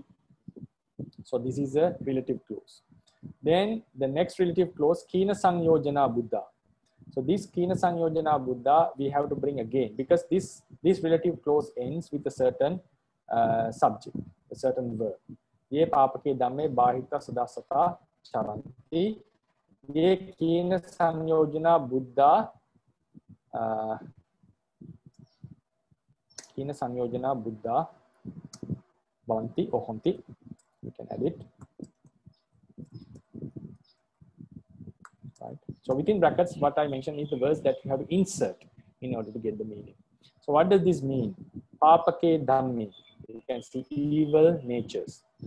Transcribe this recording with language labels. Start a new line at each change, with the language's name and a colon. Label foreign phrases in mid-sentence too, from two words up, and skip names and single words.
English: So this is a relative clause. Then the next relative clause,
Pali: Kina Sangyojana Buddha.
English: So this
Pali: Kina Sangyojana Buddha
English: we have to bring again, because this relative clause ends with a certain subject, a certain verb.
Pali: Ye Papake Dhamme Bahita Sada Sata Charanti. Ye Kina Sangyojana Buddha Kina Sangyojana Buddha Bhavanti or Honti.
English: You can add it. Right. So within brackets, what I mentioned is the words that you have to insert in order to get the meaning. So what does this mean?
Pali: Papake Dhammi.
English: You can see evil natures.